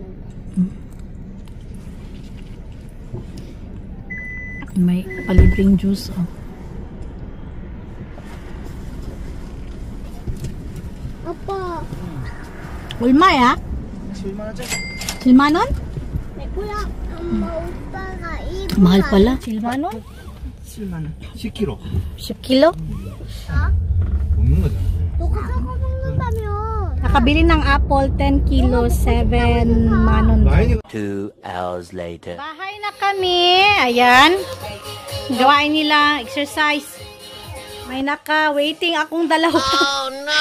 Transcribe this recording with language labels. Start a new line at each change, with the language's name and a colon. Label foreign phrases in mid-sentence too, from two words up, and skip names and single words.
Filipino: May palibreng juice, oh. Apa?
Korean: 얼마, 야? 7만원?
Filipino: Mahal pala.
Korean: 7만원? 7만원 10kg 10kg? 먹는 거잖아.
Filipino: Nakabili ng apple 10 kilo 7만원.
English: 2 hours later.
Filipino: Bahay na kami. Ayan. Gawain nila exercise. May naka-waiting akong dalawa.
English: Oh no!